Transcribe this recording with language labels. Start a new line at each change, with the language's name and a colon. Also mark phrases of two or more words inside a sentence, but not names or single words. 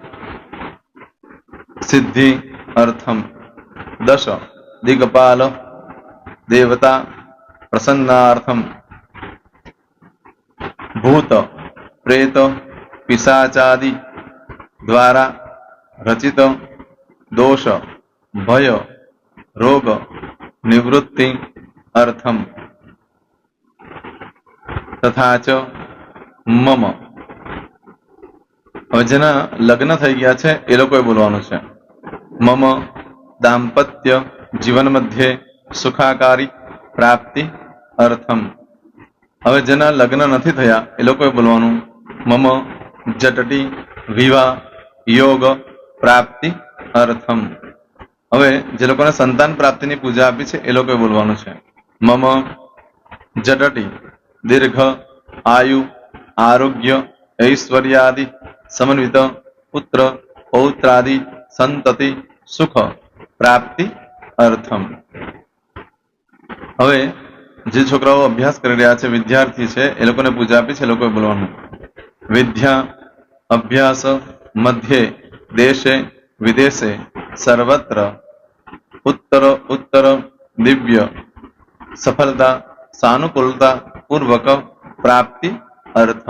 Sanskrit: सिद्धि अर्थम दश दिगपाल देवता प्रसन्नार्थम भूत प्रेत पिशाचादि द्वारा रचित दोष भय रोग निवृत्ति अर्थम तथा च मम
Gujarati: હવે જેના લગ્ન થઈ ગયા છે એ લોકોએ બોલવાનું છે
Sanskrit: मम दांपत्य जीवन मध्ये सुखाकारी प्राप्ति अर्थम.
Gujarati: હવે જેના લગ્ન નથી થયા એ લોકોએ બોલવાનું
Sanskrit: मम जटटी विवाह योग प्राप्ति अर्थम.
Gujarati: હવે જે લોકોને સંતાન પ્રાપ્તિની પૂજા આપી છે એ લોકોએ બોલવાનું છે
Sanskrit: मम जटटी दीर्घ आयु आरोग्य ऐश्वर्यादि समन्वित पुत्र पौत्रादि संतति सुख प्राप्ति अर्थम.
Gujarati: હવે જે છોકરાઓ અભ્યાસ કરી રહ્યા છે વિદ્યાર્થી છે એ લોકોને પૂજા આપી છે એ લોકોએ બોલવાનું
Sanskrit: विद्या अभ्यास मध्ये देशे विदेशे सर्वत्र उत्तर उत्तर दिव्य सफलता सानुकूलता पूर्वक प्राप्ति अर्थम.